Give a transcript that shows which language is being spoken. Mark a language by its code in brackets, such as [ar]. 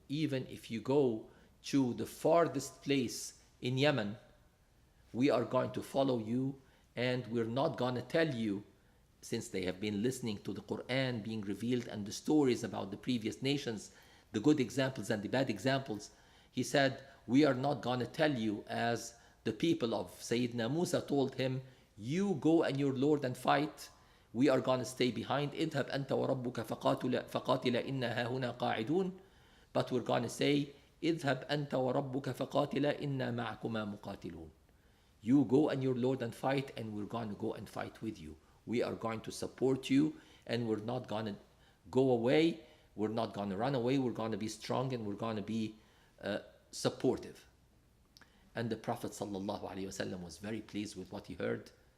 [en] Even if you go to the farthest place in Yemen, we are going to follow you, and we're not going to tell you, since they have been listening to the Quran being revealed and the stories about the previous nations, the good examples and the bad examples. He said, we are not going to tell you as the people of Sayyidina Musa told him, you go and your Lord and fight. We are going to stay behind. [ar] اذهب أنت وربك فقاتلا إنا هاهنا قاعدون. [en] But we're going to say, [ar] اذهب أنت وربك فقاتلا إنا معكما مقاتلون. [en] You go and your Lord and fight, and we're going to go and fight with you. We are going to support you, and we're not going to go away. We're not going to run away. We're going to be strong, and we're going to be supportive. And the Prophet ﷺ was very pleased with what he heard.